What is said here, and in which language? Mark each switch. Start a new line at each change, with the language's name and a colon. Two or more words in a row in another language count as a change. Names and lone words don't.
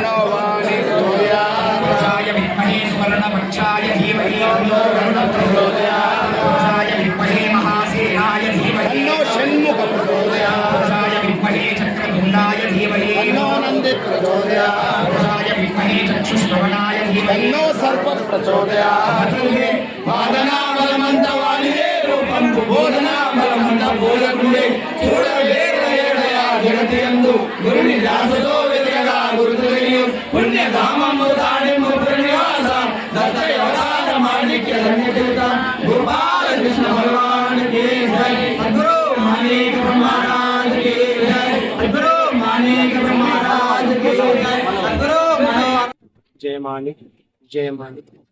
Sanskrit: विद्महे सुवर्णपक्षाय धीमहि विद्महे महासेनाय धीमहि विद्महे चक्रधुण्डाय धीमहि विद्महे चक्षुश्रवणाय धीमहि सर्प प्रचोदयात्
Telugu: బోధనా బలమంత బోధకుడే చూడవేడయా జగతియందు గురుని దాసతో వెతకగా గురుతులయ్యు పుణ్యధామము దాడిము పుణ్యవాస దత్తయవతార మాణిక్య ధన్యతీర్థ గోపాల కృష్ణ భగవాన్ కి జై సద్గురు మాణిక్య బ్రహ్మరాజ్ కి జై సద్గురు మాణిక్య బ్రహ్మరాజ్ కి జై సద్గురు జయ మాణిక్ జయ మాణిక్.